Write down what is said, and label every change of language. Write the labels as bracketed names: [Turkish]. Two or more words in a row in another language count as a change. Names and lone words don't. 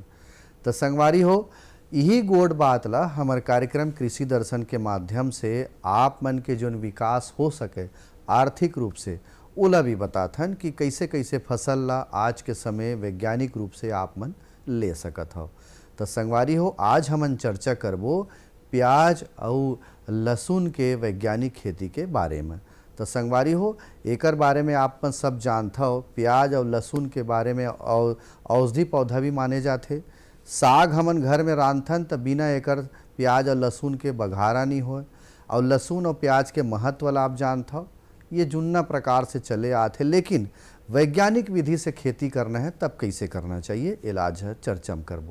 [Chhattisgarhi] तो संगवारी हो, यही गोड बात ला हमार कार्यक्रम कृषि दर्शन के माध्यम से आप मन के जोन विकास हो सके आर्थिक रूप से ओला भी बताथन कि कैसे कैसे फसल ला आज के समय वैज्ञानिक रूप से आप मन ले सकत हो। तो संगवारी हो, आज हमन चर्चा करबो प्याज और लहसुन के वैज्ञानिक खेती के बारे में। तो संगवारी हो, एकर बारे में आप मन सब जानता हो। प्याज और लहसुन के बारे में औषधि पौधा भी माने जाते। साग हमन घर में रांधथन तो बिना एकर प्याज और लहसुन के बघारा नहीं हो। और लहसुन और प्याज के महत्व ला आप जानता हो, ये जुन्ना प्रकार से चले आते, लेकिन वैज्ञानिक विधि से खेती करना है तब कैसे करना चाहिए इलाज चर्चा में करबो।